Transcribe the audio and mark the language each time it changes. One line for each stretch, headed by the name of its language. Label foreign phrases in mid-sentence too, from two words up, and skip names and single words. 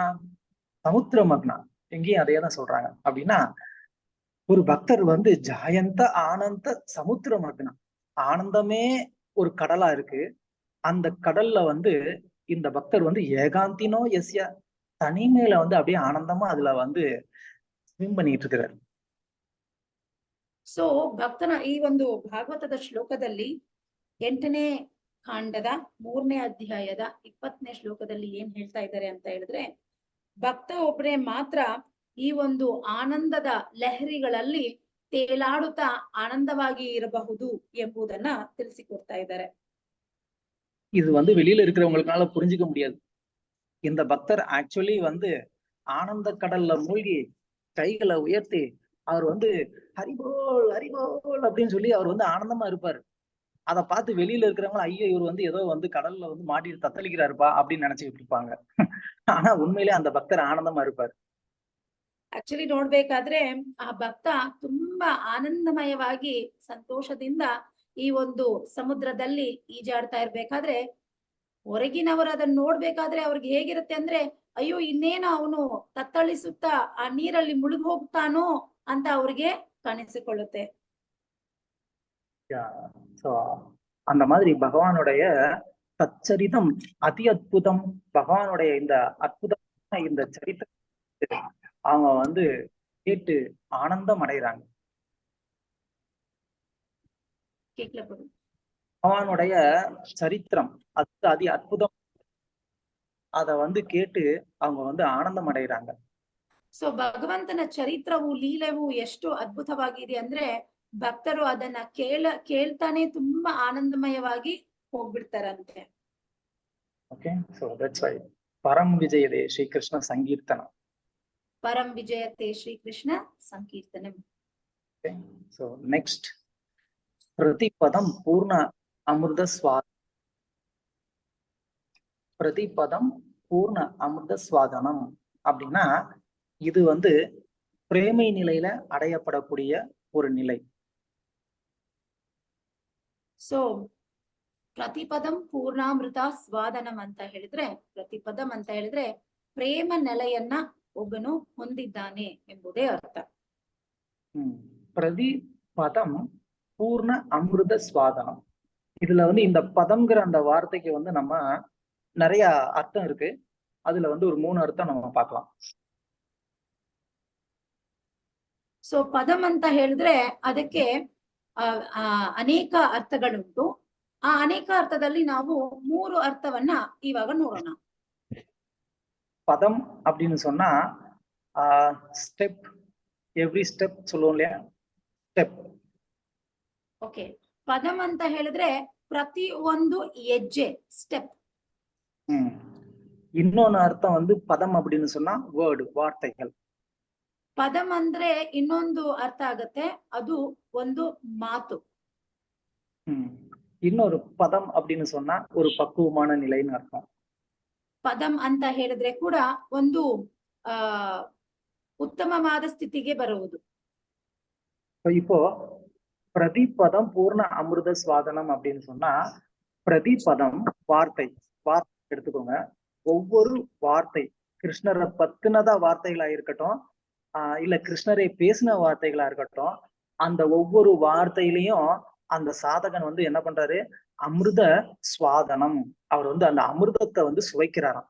Tamil: சமுத்திரமக்னா எங்கேயும் அதே தான் சொல்றாங்க. அப்படின்னா ஒரு பக்தர் வந்து
Sanskrit: ஜாயந்த ஆனந்த சமுத்திரமக்னா,
Tamil: ஆனந்தமே ஒரு கடலா இருக்கு. அந்த கடல்ல வந்து இந்த பக்தர் வந்து
Sanskrit: ஏகாந்தினோ எஸ்ய
Tamil: தனிமையில வந்து அப்படியே ஆனந்தமா அதுல வந்து ஸ்விம் பண்ணிட்டு இருக்கிறார்.
Kannada: ಸೊ ಭಕ್ತನ ಈ ಒಂದು ಭಾಗವತದ ಶ್ಲೋಕದಲ್ಲಿ 8ನೇ ಕಾಂಡದ 3ನೇ ಅಧ್ಯಾಯದ 20ನೇ ಶ್ಲೋಕದಲ್ಲಿ ಏನ್ ಹೇಳ್ತಾ ಇದ್ದಾರೆ ಅಂತ ಹೇಳಿದ್ರೆ, ಭಕ್ತ ಒಬ್ಬರೇ ಮಾತ್ರ ಈ ಒಂದು ಆನಂದದ ಲಹರಿಗಳಲ್ಲಿ ತೇಲಾಡುತ್ತಾ ಆನಂದವಾಗಿ ಇರಬಹುದು ಎಂಬುದನ್ನ ತಿಳಿಸಿಕೊಡ್ತಾ ಇದ್ದಾರೆ.
Tamil: இது வந்து வெளியில இருக்கிறவங்களுக்கால புரிஞ்சுக்க முடியாது. இந்த பக்தர் ஆக்சுவலி வந்து ஆனந்த கடல்ல மூழ்கி கைகளை உயர்த்தி அவர் வந்து ஹரிபோல் ஹரிபோல் அப்படின்னு சொல்லி அவர் வந்து ஆனந்தமா இருப்பாரு. அதை பார்த்து வெளியில இருக்கிறவங்க ஐயோ இவர் வந்து ஏதோ வந்து கடல்ல வந்து மாட்டிட்டு தத்தளிக்கிறாருப்பா அப்படின்னு நினைச்சுக்கிட்டு இருப்பாங்க. ஆனா உண்மையிலே அந்த பக்தர் ஆனந்தமா இருப்பாரு.
Kannada: ಆಕ್ಚುಲಿ ನೋಡ್ಬೇಕಾದ್ರೆ ಆ ಭಕ್ತ ತುಂಬಾ ಆನಂದಮಯವಾಗಿ ಸಂತೋಷದಿಂದ ಈ ಒಂದು ಸಮುದ್ರದಲ್ಲಿ ಈಜಾಡ್ತಾ ಇರ್ಬೇಕಾದ್ರೆ ಹೊರಗಿನವರು ಅದನ್ನ ನೋಡ್ಬೇಕಾದ್ರೆ ಅವ್ರಿಗೆ ಹೇಗಿರುತ್ತೆ ಅಂದ್ರೆ, ಅಯ್ಯೋ ಇನ್ನೇನೋ ಅವನು ತತ್ತಳಿಸುತ್ತಾ ಆ ನೀರಲ್ಲಿ ಮುಳುಗಿ ಹೋಗ್ತಾನೋ ಅಂತ ಅವ್ರಿಗೆ ಕಾಣಿಸಿಕೊಳ್ಳುತ್ತೆ.
Tamil: அந்த மாதிரி பகவானுடைய தச்சரிதம் அதி அற்புதம், பகவானுடைய இந்த அற்புதமான இந்த சரித்திரம் அவங்க வந்து கேட்டு ஆனந்தம் அடைகிறாங்க. பகவானுடைய சரித்திரம் அது அதி அற்புதம், அத வந்து கேட்டு அவங்க வந்து ஆனந்தம் அடைகிறாங்க.
Kannada: ಸೊ ಭಗವಂತನ ಚರಿತ್ರವು ಲೀಲೆವು ಎಷ್ಟು ಅದ್ಭುತವಾಗಿದೆ ಅಂದ್ರೆ ಭಕ್ತರು ಅದನ್ನ ಕೇಳ್ತಾನೆ ತುಂಬಾ ಆನಂದಮಯವಾಗಿ ಹೋಗ್ಬಿಡ್ತಾರಂತೆ.
English: Okay, so that's why
Sanskrit: परं विजयते श्री कृष्ण संकीर्तन. ಪರಂ ವಿಜಯತೆ ಶ್ರೀ ಕೃಷ್ಣ ಸಂಕೀರ್ತನಂ.
English: Okay, so next
Sanskrit: प्रतिपदं पूर्ण अमृत स्वाद. प्रतिपदं पूर्ण अमृत स्वादनम्
Tamil: அப்படின்னா இது வந்து பிரேமை நிலையில அடையப்படக்கூடிய ஒரு நிலை.
Kannada: ಸೊ
Sanskrit: ಪ್ರತಿಪದಂ ಪೂರ್ಣಾಮೃತ ಸ್ವಾದನಂ
Kannada: ಅಂತ ಹೇಳಿದ್ರೆ, ಪ್ರತಿಪದಂ ಅಂತ ಹೇಳಿದ್ರೆ ಪ್ರೇಮ ನೆಲೆಯನ್ನ ಒಬ್ಬನು ಹೊಂದಿದ್ದಾನೆ ಎಂಬುದೇ ಅರ್ಥ.
Sanskrit: பிரதிபதம் பூர்ண அமிர்த ஸ்வாதனம்.
Tamil: இதுல வந்து இந்த பதம்ங்கிற அந்த வார்த்தைக்கு வந்து நம்ம நிறைய அர்த்தம் இருக்கு. அதுல வந்து ஒரு 3 அர்த்தம் நம்ம பார்க்கலாம்.
Kannada: ಸೊ ಪದಂ ಅಂತ ಹೇಳಿದ್ರೆ ಅದಕ್ಕೆ ಅನೇಕ ಅರ್ಥಗಳುಂಟು. ಆ ಅನೇಕ ಅರ್ಥದಲ್ಲಿ ನಾವು 3 ಅರ್ಥವನ್ನ ಇವಾಗ ನೋಡೋಣ.
Tamil: பதம் அப்படின்னு சொன்னா ஸ்டெப்,
English: every step
Tamil: சொல்லுவோம் இல்லையா, ஸ்டெப்.
Kannada: ಓಕೆ, ಪದಂ ಅಂತ ಹೇಳಿದ್ರೆ ಪ್ರತಿ ಒಂದು ಹೆಜ್ಜೆ, ಸ್ಟೆಪ್.
Tamil: இன்னொன்னு அர்த்தம் வந்து பதம் அப்படின்னு சொன்னா வேர்டு, வார்த்தைகள்.
Kannada: ಪದಂ ಅಂದ್ರೆ ಇನ್ನೊಂದು ಅರ್ಥ ಆಗತ್ತೆ, ಅದು ಒಂದು ಮಾತು.
Tamil: இன்னொரு பதம் அப்படின்னு சொன்னா ஒரு பக்குவமான நிலைன்னு அர்த்தம்.
Kannada: ಪದಂ ಅಂತ ಹೇಳಿದ್ರೆ ಕೂಡ ಒಂದು ಉತ್ತಮವಾದ ಸ್ಥಿತಿಗೆ ಬರುವುದು.
Tamil: இப்போ
Sanskrit: பிரதிபதம் பூர்ண அமிர்த ஸ்வாதனம்
Tamil: அப்படின்னு சொன்னா, பிரதிபதம் வார்த்தை, வார்த்தை எடுத்துக்கோங்க. ஒவ்வொரு வார்த்தை கிருஷ்ணரை பத்தினதா வார்த்தைகளா இருக்கட்டும், இல்ல கிருஷ்ணரை பேசின வார்த்தைகளா இருக்கட்டும், அந்த ஒவ்வொரு வார்த்தையிலையும் அந்த சாதகன் வந்து என்ன பண்றாரு,
Sanskrit: அமிர்த ஸ்வாதனம்,
Tamil: அவர் வந்து அந்த அமிர்தத்தை வந்து சுவைக்கிறாராம்.